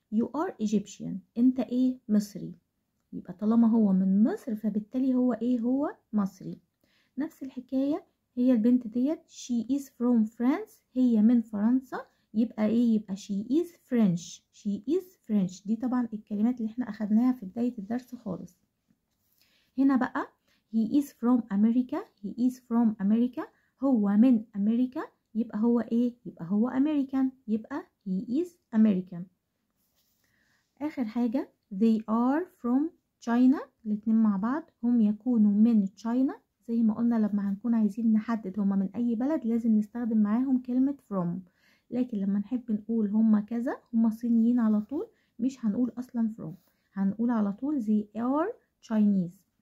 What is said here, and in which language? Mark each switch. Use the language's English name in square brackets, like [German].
[English] You are Egyptian [Arabic] أنت إيه مصري. يبقى طالما هو من مصر فبالتالي هو إيه هو مصري. نفس الحكاية هي البنت ديت [English] she is from France [Arabic] هي من فرنسا، يبقى ايه يبقى [English] she is French. she is French [Arabic] دي طبعا الكلمات اللي احنا اخدناها في بداية الدرس خالص. هنا بقى [English] he is from America he is from America [Arabic] هو من أمريكا، يبقى هو [English] ايه يبقى هو American، يبقى he is American. [Arabic] آخر حاجة [English] they are from China [Arabic] الاتنين مع بعض هم يكونوا من China. زي ما قلنا لما هنكون عايزين نحدد هما من أي بلد لازم نستخدم معاهم كلمة from. لكن لما نحب نقول هما كذا هما صينيين على طول مش هنقول أصلا from، هنقول على طول [English] they are Chinese.